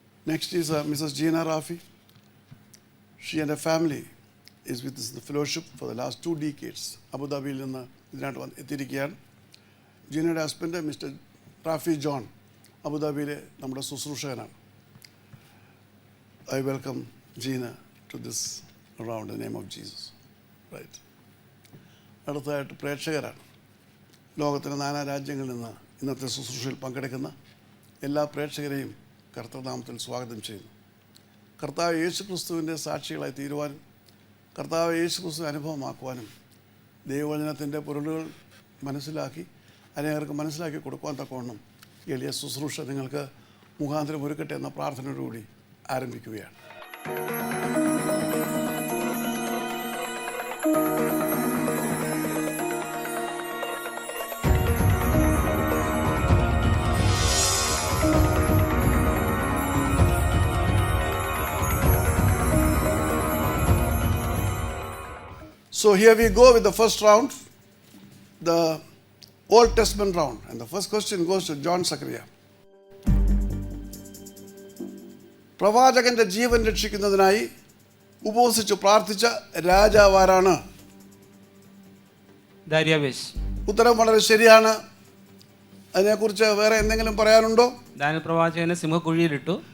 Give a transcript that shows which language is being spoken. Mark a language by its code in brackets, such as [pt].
[en] Next is Mrs Jeena Rafi. She and a family is with the fellowship for the last 2 decades. [ml] അബുദാബിയിൽ നിന്ന് ഇതിനായിട്ട് എത്തിയിരിക്കുകയാണ്. ജീനയുടെ husband mister Rafi John അബുദാബിയിലെ നമ്മുടെ ശുശ്രൂഷകനാണ്. [en] I welcome Gina to this round in the name of Jesus. [ml] Right. അടുത്തതായിട്ട് പ്രേക്ഷകരാണ്. ലോകത്തിലെ 4 രാജ്യങ്ങളിൽ നിന്ന് ഇന്നത്തെ ശുശ്രൂഷയിൽ പങ്കെടുക്കുന്ന എല്ലാ പ്രേക്ഷകരെയും കർത്തൃനാമത്തിൽ സ്വാഗതം ചെയ്യുന്നു. കർത്താവ് യേശുക്രിസ്തുവിൻ്റെ സാക്ഷികളായി തീരുവാനും കർത്താവ് യേശുക്രിസ്തു അനുഭവമാക്കുവാനും ദൈവവചനത്തിൻ്റെ പൊരുളുകൾ മനസ്സിലാക്കി അനേകർക്ക് മനസ്സിലാക്കി കൊടുക്കുവാൻ തക്കവണ്ണം എളിയ ശുശ്രൂഷ നിങ്ങൾക്ക് മുഖാന്തരം ഒരുക്കട്ടെ എന്ന പ്രാർത്ഥനയോടുകൂടി ആരംഭിക്കുകയാണ്. [en] So here we go with the first round, the Old Testament round, and the first question goes to John Zachariah. [ml] പ്രവാചകന്റെ ജീവൻ രക്ഷിക്കുന്നതിനായി ഉപവസിച്ച് പ്രാർത്ഥിച്ച രാജാവാരാണ്? ദാരിയാവേശ്. ഉത്തരം വളരെ ശരിയാണ്. അതിനെക്കുറിച്ച് വേറെ എന്തെങ്കിലും പറയാനുണ്ടോ? ദാനിയേൽ പ്രവാചകനെ സിംഹക്കുഴിയിലിട്ടു.